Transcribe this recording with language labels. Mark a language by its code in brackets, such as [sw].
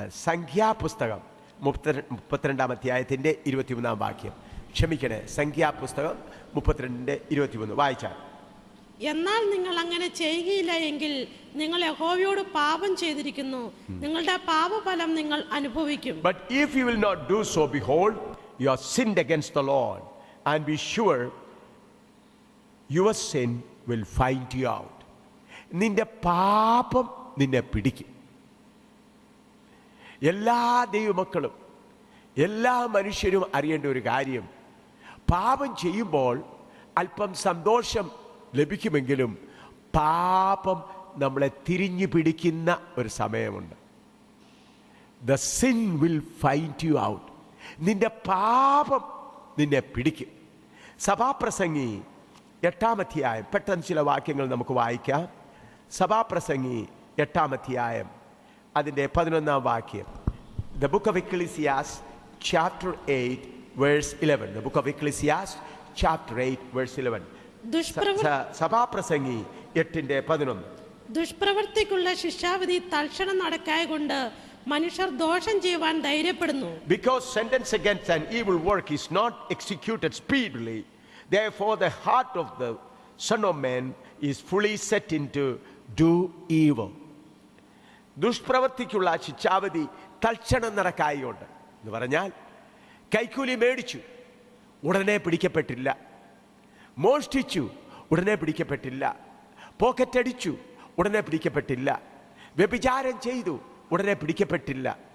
[ml] സംഖ്യാപുസ്തകം 32-ാം അധ്യായത്തിൻ്റെ 23-ാം വാക്യം. ക്ഷമിക്കണേ, സംഖ്യാപുസ്തകം 32-ന്റെ 23 വായിച്ചാൽ. എന്നാൽ നിങ്ങൾ അങ്ങനെ ചെയ്യുകയില്ല എങ്കിൽ നിങ്ങൾ യഹോവയോട് പാപം ചെയ്തിരിക്കുന്നു, നിങ്ങളുടെ പാപഫലം നിങ്ങൾ അനുഭവിക്കും. [en] But if you will not do so, behold, you have sinned against the Lord, and be sure your sin will find you out. [ml] നിന്റെ പാപം നിന്നെ പിടിക്കും. എല്ലാ ദൈവമക്കളും എല്ലാ മനുഷ്യരും അറിയേണ്ട ഒരു കാര്യം, പാപം ചെയ്യുമ്പോൾ അല്പം സന്തോഷം ലഭിക്കുമെങ്കിലും പാപം നമ്മളെ തിരിഞ്ഞു പിടിക്കുന്ന ഒരു സമയമുണ്ട്. [en] The sin will find you out. [ml] നിന്റെ പാപം നിന്നെ പിടിക്കും. സഭാപ്രസംഗി 8-ാം അധ്യായം, പെട്ടെന്ന് ചില വാക്യങ്ങൾ നമുക്ക് വായിക്കാം. സഭാപ്രസംഗി 8-ാം അധ്യായം അതിൻ്റെ 11-ാം വാക്യം. [en] The book of Ecclesiastes chapter 8 verse 11. The book of Ecclesiastes chapter 8 verse 11. [ml] സഭാപ്രസംഗി 8:11. ദുഷ്പ്രവൃത്തിക്കുള്ള ശിക്ഷാവിധി തൽക്ഷണം നടക്കായകൊണ്ട് മനുഷ്യർ ദോഷം ചെയ്യുവാൻ ധൈര്യപ്പെടുന്നു. [en] Because sentence against an evil work is not executed speedily, therefore the heart of the Son of Man is fully set into do evil. [ml] ദുഷ്പ്രവൃത്തിക്കുള്ള ശിക്ഷാവിധി തൽക്ഷണം നടക്കായുണ്ട് എന്ന് പറഞ്ഞാൽ, കൈക്കൂലി മേടിച്ചു ഉടനെ പിടിക്കപ്പെട്ടില്ല, മോഷ്ടിച്ചു ഉടനെ പിടിക്കപ്പെട്ടില്ല, പോക്കറ്റടിച്ചു ഉടനെ പിടിക്കപ്പെട്ടില്ല, വ്യഭിചാരം ചെയ്തു ഉടനെ പിടിക്കപ്പെട്ടില്ല.